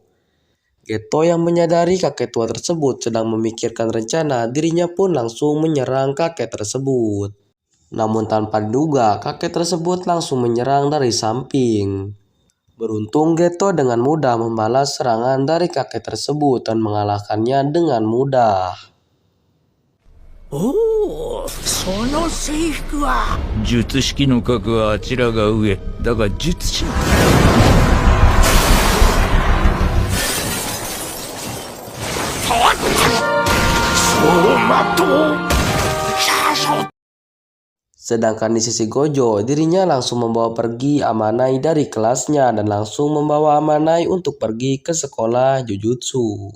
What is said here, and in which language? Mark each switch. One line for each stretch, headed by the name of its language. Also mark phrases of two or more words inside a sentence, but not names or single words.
Indonesian: Geto yang menyadari kakek tua tersebut sedang memikirkan rencana, dirinya pun langsung menyerang kakek tersebut. Namun tanpa diduga, kakek tersebut langsung menyerang dari samping. Beruntung Geto dengan mudah membalas serangan dari kakek tersebut dan mengalahkannya dengan mudah.
Japanese: Oh, その制服は術式の格はあちらが上だが術師
Indonesian: Sedangkan di sisi Gojo, dirinya langsung membawa pergi Amanai dari kelasnya dan langsung membawa Amanai untuk pergi ke sekolah Jujutsu.